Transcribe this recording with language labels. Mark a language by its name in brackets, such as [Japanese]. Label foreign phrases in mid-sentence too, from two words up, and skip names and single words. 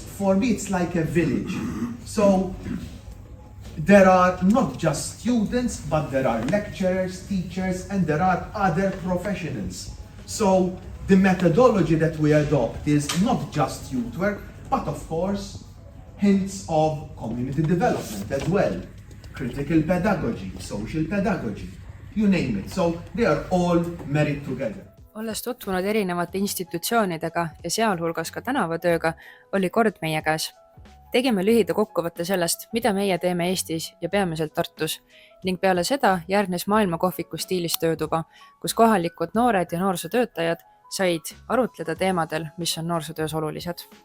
[English] For me, it's like a village. So there are not just students, but there are lecturers, teachers, and there are other professionals. So the methodology that we adopt is not just youth work, but of course, hints of community development as well. Critical pedagogy, social pedagogy, you name it. So they are all married together. [Estonian] Olles tutvunud erinevate institutsioonidega ja sealhulgas ka tänavatööga, oli kord meie käes. Tegime lühida kokkuvõtte sellest, mida meie teeme Eestis ja peamiselt Tartus ning peale seda järgnes maailmakohviku stiilis töötuba, kus kohalikud noored ja noorsootöötajad said arutleda teemadel, mis on noorsootöös olulised.